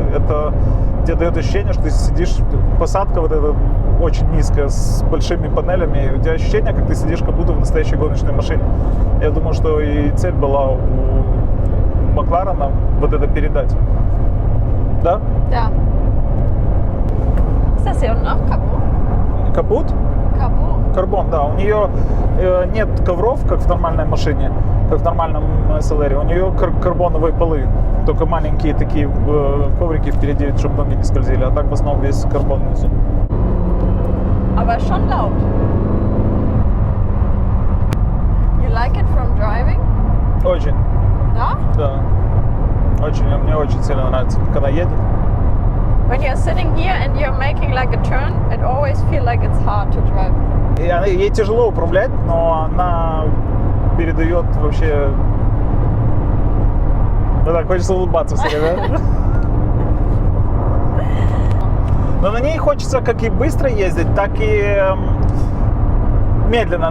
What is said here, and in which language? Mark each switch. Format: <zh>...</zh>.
<ru>Это тебе дает ощущение, что ты сидишь, посадка вот эта очень низкая, с большими панелями, и у тебя ощущение, как ты сидишь как будто в настоящей гоночной машине. Я думаю, что и цель была у Макларена вот это передать. Да?</ru> <de>Ja. Ist das hier unten auch Carbon?</de> <ru>Капут?</ru> <de>Carbon.</de> <ru>Карбон, да. У нее нет ковров, как в нормальной машине, как в нормальном SLR. У нее карбоновые полы. Только маленькие такие коврики впереди, чтобы ноги не скользили. А так в основном весь карбон внизу.</ru> <de>Aber schon laut.</de> <en>You like it from driving?</en> <ru>Очень, Да? да. Очень, мне очень сильно нравится, как она едет.</ru> <en>When you're sitting here and you're making like a turn, it always feels like it's hard to drive.</en> <ru>Ей тяжело управлять, но она передает вообще... Ну так, хочется улыбаться все время. Но на ней хочется как и быстро ездить, так и медленно.</ru>